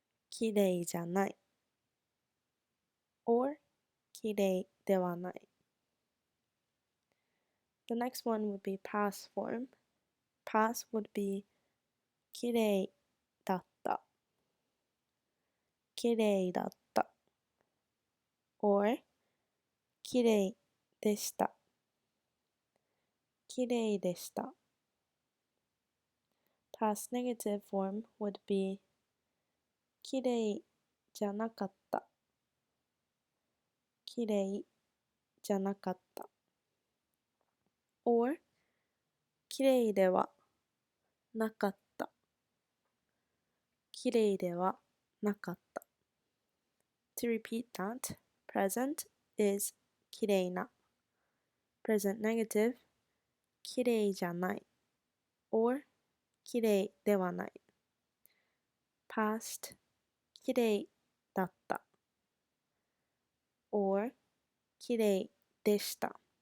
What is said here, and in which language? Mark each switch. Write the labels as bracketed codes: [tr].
[ja] きれいじゃない [en] or [ja] きれいではない [en] The next one would be past form. Past would be [ja] きれいだった綺麗だった or 綺麗でした。綺麗でした。 [en] Past negative form would be [ja] 綺麗じゃなかった。綺麗じゃなかった。 or 綺麗ではなかった。綺麗ではなかった。 [en] To repeat that, present is [ja] 綺麗な。 [en] present negative [ja] 綺麗じゃない。 or 綺麗ではない。past 綺麗だった。 or 綺麗でした。